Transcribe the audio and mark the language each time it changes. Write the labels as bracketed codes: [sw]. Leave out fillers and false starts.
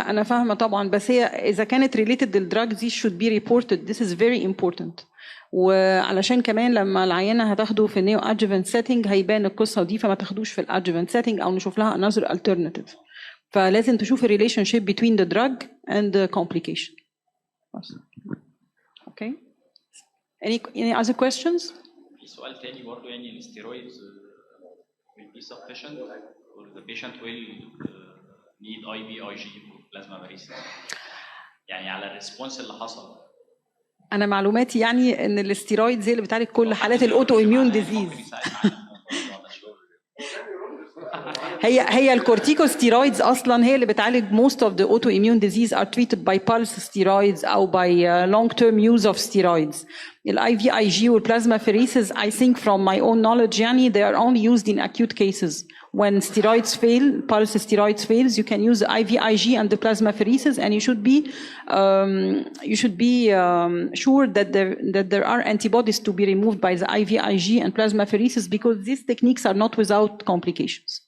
[ar] انا فاهمه طبعا بس هي اذا كانت ريليتد للدراج دي [en] should be reported this is very important [ar] وعلشان كمان لما العينه هتاخده في النيو ادجوفنت سيتنج هيبان القصه دي فما تاخدوش في الادجوفنت سيتنج او نشوف لها [en] another alternative [ar] فلازم تشوف الريليشن شيب [en] between the drug and the complication. Okay. Any other questions? [ar] في سؤال تاني برضه يعني الستيرويدز [en] will be sufficient or the patient will need IVIG for plasmapheresis [ar] يعني على الريسبونس اللي حصل. انا معلوماتي يعني ان الاستيرويد زي اللي بتعالج كل حالات الاوتو اميون ديزيز هي الكورتيكوستيرويدز اصلا هي اللي بتعالج [en] most of the autoimmune disease are treated by pulse steroids [ar] او [en] by long term use of steroids. IVIG والplasmapheresis I think from my own knowledge [ar] يعني [en] they are only used in acute cases. When steroids fail, pulse steroids fails, you can use the IVIG and the plasmapheresis, and you should be sure that there are antibodies to be removed by the IVIG and plasmapheresis because these techniques are not without complications.